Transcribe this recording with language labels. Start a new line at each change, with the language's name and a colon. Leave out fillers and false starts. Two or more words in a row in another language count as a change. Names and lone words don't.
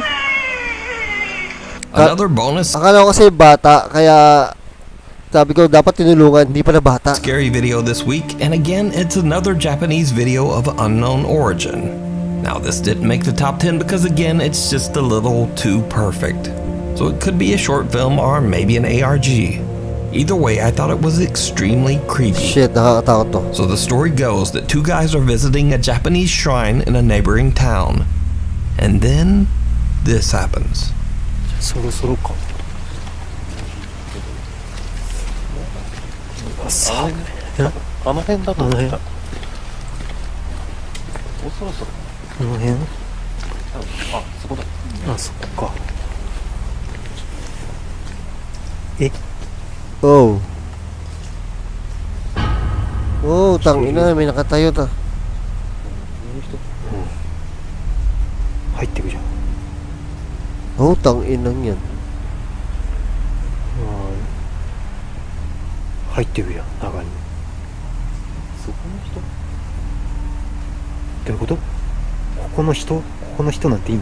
English: Another bonus
Filipino: Akala ko kasi bata, kaya sabi ko dapat tinulungan, hindi pala bata.
English: scary video this week, and again, it's another Japanese video of unknown origin. Now, this didn't make the top 10 because again, it's just a little too perfect. So it could be a short film or maybe an ARG. Either way, I thought it was extremely creepy.
Filipino: Shit, nakakatakot to.
English: So the story goes that two guys are visiting a Japanese shrine in a neighboring town. And then, this happens.
Japanese: そろそろか。あの辺だと思った。もうそろそろ。この辺？あ、そこだ。あ、そこか。
English: Oh.
Filipino: Oh, tangina, may nakatayo ta.
Japanese: 入ってくじゃん。
Filipino: Oh, tanginang yan.
Japanese: 入ってくじゃん、中に。そこの人？どういうこと？ここの人？ここの人なんていいの？